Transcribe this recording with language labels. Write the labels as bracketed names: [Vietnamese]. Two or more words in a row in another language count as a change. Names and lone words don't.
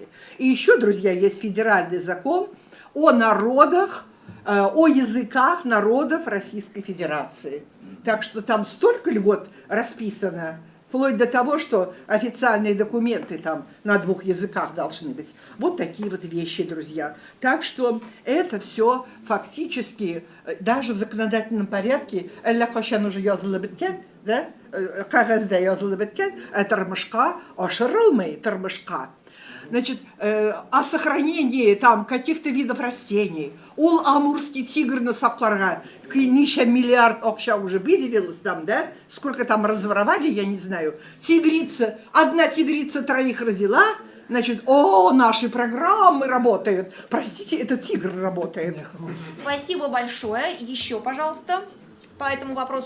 [Russian] И еще, друзья, есть федеральный закон о народах, о языках народов Российской Федерации. Так что там столько льгот расписано, вплоть до того, что официальные документы там на 2 языках должны быть. Вот такие вот вещи, друзья. Так что это все фактически, даже в законодательном порядке, [Tatar] да, кагазда язылы біткен, тормышка ашырылмай тормышка. [Russian] Значит, о сохранении там каких-то видов растений. [Tatar] Ул [Russian] амурский тигр [Tatar] на сакларга, нища миллиард акча [Russian] уже выделилось там, да? Сколько там разворовали, я не знаю. Тигрица, одна тигрица 3 родила, значит, о, наши программы работают. Простите, это тигр работает. Спасибо большое. Еще, пожалуйста, по этому вопросу.